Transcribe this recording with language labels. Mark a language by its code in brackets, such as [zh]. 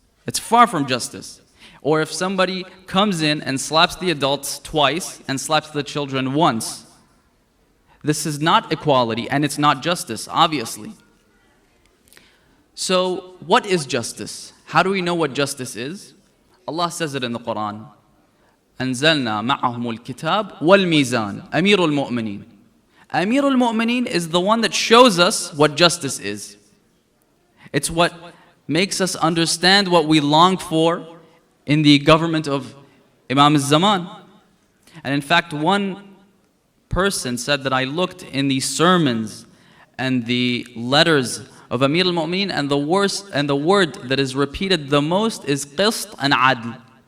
[en] It's far from justice. Or if somebody comes in and slaps the adults twice and slaps the children once, this is not equality and it's not justice, obviously. So what is justice? How do we know what justice is? Allah says it in the Quran. [ar] أنزلنا معهم الكتاب والميزان أمير المؤمنين. [en] Amir al-Mu'mineen is the one that shows us what justice is. It's what makes us understand what we long for in the government of Imam al-Zaman. And in fact, one person said that I looked in the sermons and the letters of Amir al-Mu'mineen, and the word that is repeated the most is qist and adl.